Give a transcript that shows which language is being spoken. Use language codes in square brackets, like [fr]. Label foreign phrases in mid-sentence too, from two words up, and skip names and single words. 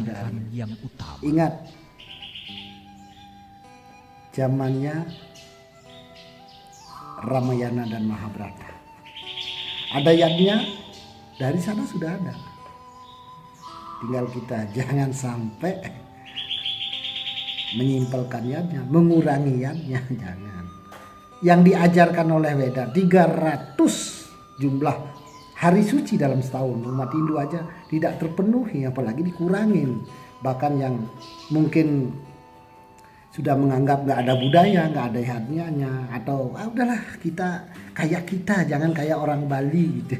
[id] kebaikan yang utama. Ingat, zamannya Ramayana dan Mahabharata. Ada yadnya, dari sana sudah ada. Tinggal kita jangan sampai menyimpelkan yadnya, mengurangi yadnya, jangan. Yang diajarkan oleh Weda 300 jumlah hari suci dalam setahun umat Hindu aja tidak terpenuhi, apalagi dikurangin. Bahkan yang mungkin sudah menganggap nggak ada budaya, nggak ada yatnyanya, atau udahlah kita kayak kita, jangan kayak orang Bali gitu.